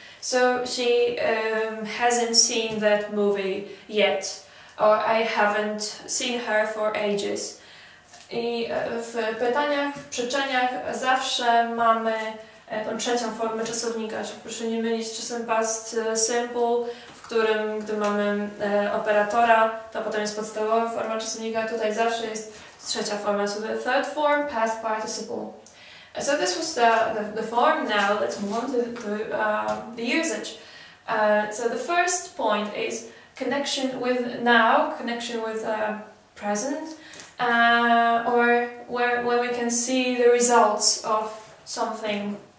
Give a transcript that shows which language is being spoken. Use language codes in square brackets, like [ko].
[en] So she hasn't seen that movie yet, or I haven't seen her for ages. [pl] I w pytaniach, w przyczeniach zawsze mamy tą trzecią formę czasownika, czyli proszę nie mylić z czasem past simple, w którym gdy mamy operatora, to potem jest podstawowa forma czasownika, tutaj zawsze jest trzecia forma, [en] so the third form, past participle. So this was the form. Now let's move on to the usage. So the first point is connection with now, connection with present, or when we can see the results of something.